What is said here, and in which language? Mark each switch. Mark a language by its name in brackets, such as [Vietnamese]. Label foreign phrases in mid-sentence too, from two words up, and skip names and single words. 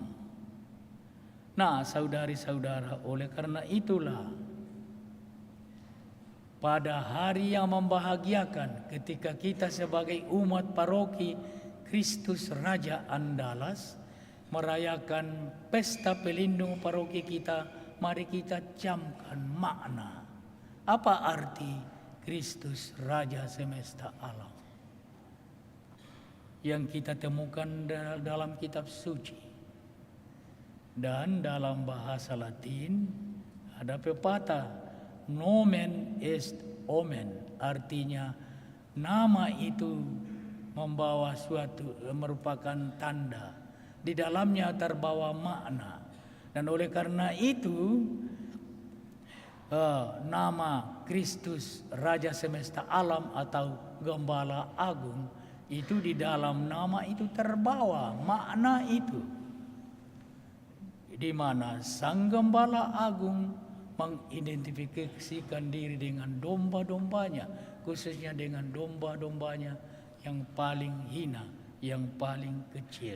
[Indonesian] Nah, saudari-saudara, oleh karena itulah pada hari yang membahagiakan ketika kita sebagai umat paroki Kristus Raja Andalas merayakan pesta pelindung paroki kita, mari kita camkan makna. Apa arti Kristus Raja semesta alam yang kita temukan dalam kitab suci? Dan dalam bahasa Latin ada pepatah [Latin] nomen est omen, [Indonesian] artinya nama itu membawa suatu, merupakan tanda, di dalamnya terbawa makna. Dan oleh karena itu nama Kristus Raja semesta alam atau Gembala Agung itu di dalam nama itu terbawa makna itu, di mana Sang Gembala Agung mengidentifikasikan diri dengan domba-dombanya, khususnya dengan domba-dombanya yang paling hina, yang paling kecil.